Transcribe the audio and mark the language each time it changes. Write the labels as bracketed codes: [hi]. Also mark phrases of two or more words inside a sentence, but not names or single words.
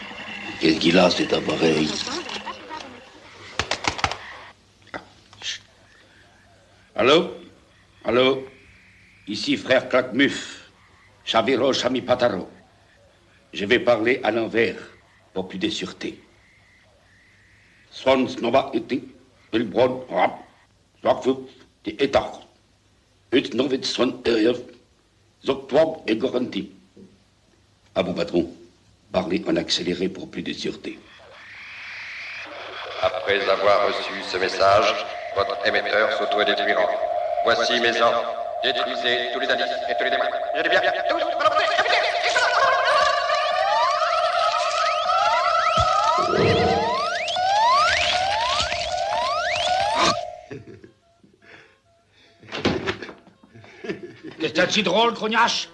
[fr] Qu'est-ce qu'il a, cet appareil? Allô? Allô? Ici, frère Claquemuf. Chaviro Chamipataro. Je vais parler à l'envers pour plus de sûreté. Swans nova iti, Bilbron rap, Zwakfut, die Etach. Ut novit swan erf, Zoktwab et Goranti. Ah bon, patron, parlez en accéléré pour plus de sûreté. Après avoir reçu ce message, votre émetteur s'auto-détruira. Voici mes ordres. Détruisez tous les indices et tous les démons. Je dis bien, tous. Qu'est-ce que t'as de si drôle, Cognache?